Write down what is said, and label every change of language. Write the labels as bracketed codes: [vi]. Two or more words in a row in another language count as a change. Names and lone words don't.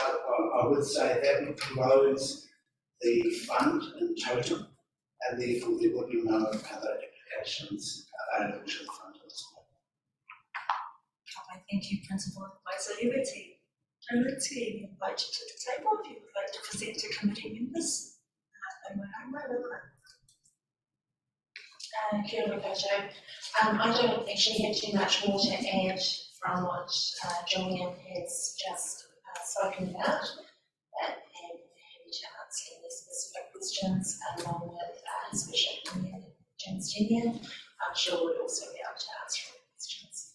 [en] I would say that would close the fund in total and therefore there would be no other applications available to the fund at this point. I thank you, Principal Advisor Liberty. Liberty, we invite you to the table if you would like to present to committee members. [mi] Kia ora koutou. [en] I don't actually have too much more to add from what Julian has just spoken about, but I'm happy to answer any specific questions along with Special Opinion James Tenian. I'm sure we'll also be able to answer any questions.